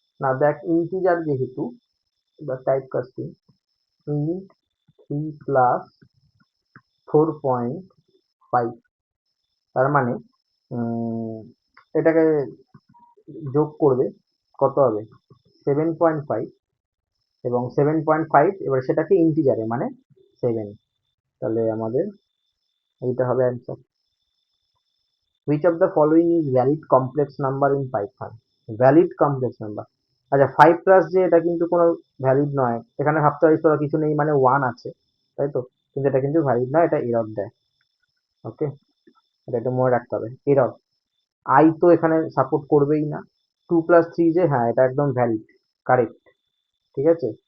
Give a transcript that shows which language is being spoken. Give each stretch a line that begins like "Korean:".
Bangla: না দেখ, ইন্টিজার যেহেতু বা টাইপ কাস্টিং, int 3 প্লাস 4.5, তার মানে এটাকে যোগ করবে, কত হবে? 7.5, এবং 7.5 এবার সেটাকে ইন্টিজারে মানে 7, তাহলে আমাদের এইটা হবে answer.
English: Which of the following is valid complex number in Python? Valid complex number,
Bangla: আচ্ছা 5 প্লাস যে এটা কিন্তু কোনো ভ্যালিড নয়, এখানে ভাবতে পারিস তোরা কিছু নেই মানে 1 আছে, তাই তো? কিন্তু এটা কিন্তু ভ্যালিড নয়, এটা এরর দেয়। ওকে, এটা একটু মনে রাখতে হবে, এরর। আই তো এখানে সাপোর্ট করবেই না। 2 প্লাস 3 যে, হ্যাঁ এটা একদম ভ্যালিড, কারেক্ট, ঠিক আছে?